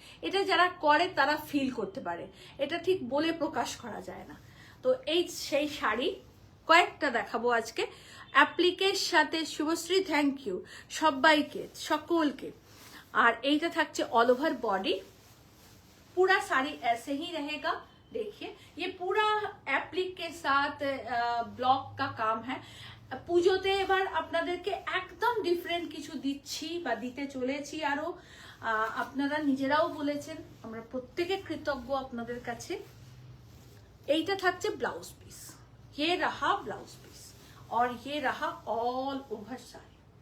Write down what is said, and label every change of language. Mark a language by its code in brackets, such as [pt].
[bn] এটা যারা করে তারা ফিল করতে পারে, এটা ঠিক বলে প্রকাশ করা যায় না। তো এই সেই শাড়ি কয়েকটা দেখাবো আজকে অ্যাপ্লিকের সাথে। শুভশ্রী থ্যাংক ইউ সবাইকে, সকলকে। আর এইটা থাকছে অল ওভার বডি, [hi] पूरा साड़ी ऐसे ही रहेगा। देखिए ये पूरा एप्लिक के साथ ब्लॉक का काम है। [bn] পুজোতে এবার আপনাদেরকে একদম ডিফারেন্ট কিছু দিচ্ছি বা দিতে চলেছি আরো। আপনারা নিজেরাও বলেছেন, আমরা প্রত্যেকে কৃতজ্ঞ আপনাদের কাছে। এইটা থাকছে ব্লাউজ পিস, [hi] ये रहा [bn] ব্লাউজ পিস, [hi] और ये रहा [bn] অল ওভার শাড়ি।